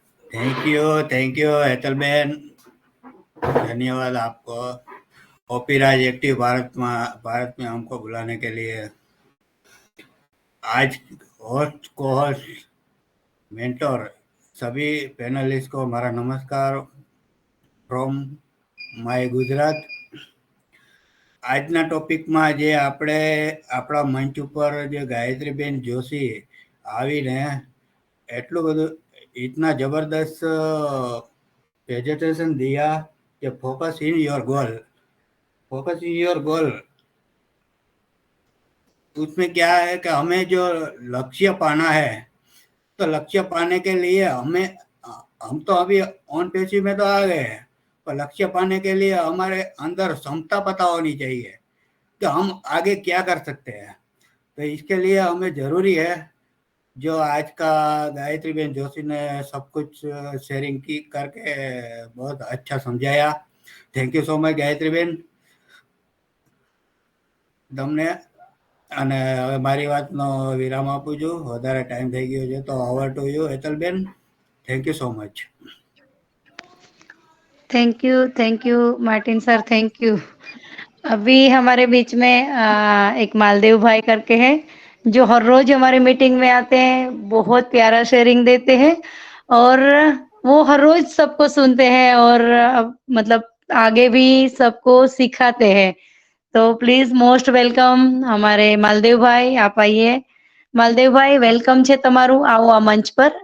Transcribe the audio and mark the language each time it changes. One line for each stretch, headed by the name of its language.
Hindi: Thank you Hetal Ben, धन्यवाद आपको OP राज active Bharat में हमको बुलाने के लिए। आज होस्ट को होस्ट मेंटोर सभी पैनलिस्ट को हमारा नमस्कार फ्रॉम माय गुजरात।
Gujarati: આજના ટોપિકમાં જે આપણે આપણા મંચ ઉપર જે ગાયત્રીબેન જોશી આવીને એટલું બધું
Hindi: इतना जबरदस्त प्रेजेंटेशन दिया कि फोकस इन योर गोल। उसमें क्या है कि हमें जो लक्ष्य पाना है, तो लक्ष्य पाने के लिए हम तो अभी ऑन पैसिव में तो आ गए हैं, पर लक्ष्य पाने के लिए हमारे अंदर क्षमता पता होनी चाहिए कि हम आगे क्या कर सकते हैं। तो इसके लिए हमें जरूरी है जो आज का गायत्रीबेन जोशी ने सब कुछ शेयरिंग की करके बहुत अच्छा समझाया।
English: Thank you so much Gayatriben તમને।
Gujarati: અને હવે મારી વાતનો વિરામ આપું છું, વધારે ટાઈમ થઈ ગયો છે, તો over to you Hetalben.
English: Thank you so much.
Hindi: Thank you Martin sir, thank you. अभी हमारे बीच में एक मालदेव भाई करके हैं, जो हर रोज हमारे मीटिंग में आते हैं, बहुत प्यारा शेयरिंग देते हैं और वो हर रोज सबको सुनते हैं और मतलब आगे भी सबको सिखाते हैं। तो प्लीज मोस्ट वेलकम हमारे मालदेव भाई, आप आइए।
Gujarati: मालदेव भाई वेलकम છે તમારું, આવો આ મંચ પર।